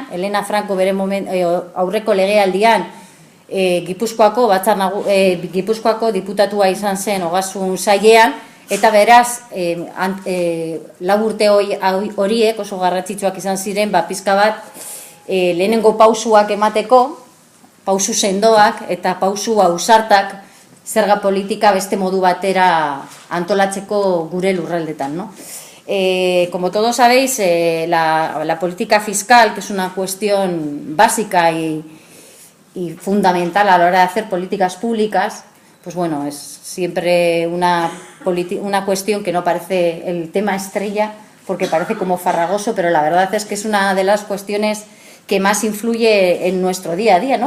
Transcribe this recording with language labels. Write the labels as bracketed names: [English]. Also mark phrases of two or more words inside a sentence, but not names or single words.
[Basque] Elena Franco bere aurreko legealdian Gipuzkoako diputatua izan zen ogasun sailean, eta beraz, lau urte horiek oso garrantzitsuak izan ziren, pizka bat lehenengo pausuak emateko, pausu sendoak eta pausu ausartak zerga politika beste modu batera antolatzeko gure lurraldetan, ¿no? [Spanish] Como todos sabéis, la política fiscal, que es una cuestión básica y fundamental a la hora de hacer políticas públicas, pues bueno, es siempre una cuestión que no parece el tema estrella, porque parece como farragoso, pero la verdad es que es una de las cuestiones que más influye en nuestro día a día, ¿no?